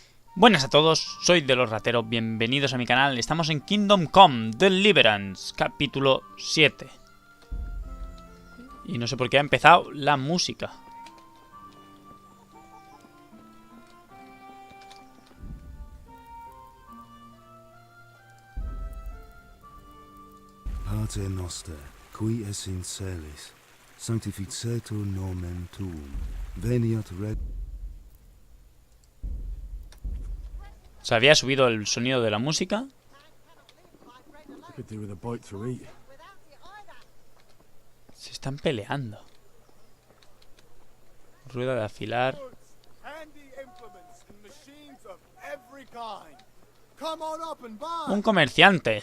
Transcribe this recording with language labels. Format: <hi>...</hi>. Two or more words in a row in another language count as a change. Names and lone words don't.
<es>Buenas a todos, soy de los rateros, bienvenidos a mi canal. Estamos en Kingdom Come, Deliverance, capítulo 7. Y no sé por qué ha empezado la música.</es> <la>Pater noster, qui es in celis, sanctificetur nomen tuum, veniat regnum.</la> <es>Se había subido el sonido de la música. Se están peleando. Rueda de afilar. Un comerciante.</es>